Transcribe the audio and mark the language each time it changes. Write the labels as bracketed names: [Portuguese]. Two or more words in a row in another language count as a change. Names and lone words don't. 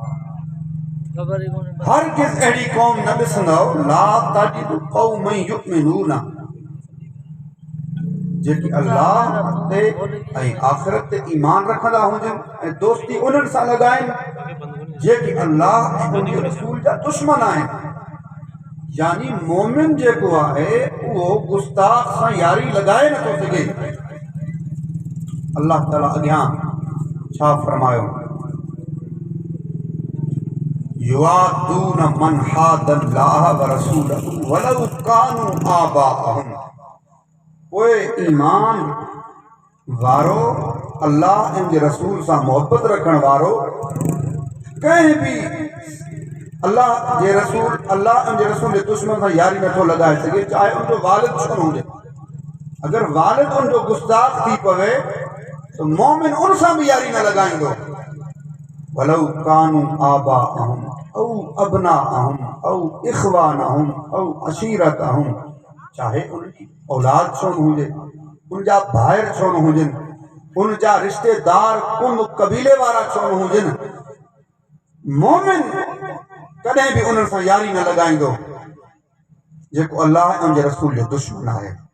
[Sindhi] हरगिज़ अहिड़ी कौम न ॾिसंदव [Arabic] لا تجد قوما يؤمنون [Sindhi] जेकी अल्लाह ते ऐं आखिरत ते ईमान रखंदा हुजनि ऐं दोस्ती उन्हनि सां लगाइनि जेकी अल्लाह ऐं उनजे रसूल जा दुश्मन आहिनि। यानी मोमिन जेको आहे उहो गुस्ताख सां यारी लगाए नथो सघे। अल्लाह ताला अॻियां छा फरमायो [Arabic] يوادون من حاد الله ورسوله ولو كانوا آباءهم. [Sindhi] ओए ईमान वारो अल्लाह ऐं रसूल सां मोहब्बत रखण वारो कंहिं भी अल्लाह जे रसूल जे दुश्मन सां यारी नथो लगाए सघे, चाहे उनजो वालिद छो न हुजे। अगर वालिद उनजो गुस्ताख थी पवे तो मोमिन उन सां भी यारी न लगाईंदो। [Arabic] ولو كانوا آباءهم أو أبناءهم أو إخوانهم أو عشيرتهم, [Sindhi] चाहे उनकी औलाद छो न हुजे, उनजा भाइर छो न हुजनि, उनजा रिश्तेदार कुंभ कबीले वारा छो न हुजनि, मोमिन कॾहिं भी उन्हनि सां यारी न लगाईंदो जेको अल्लाह ऐं उनजे रसूल जो दुश्मन आहे।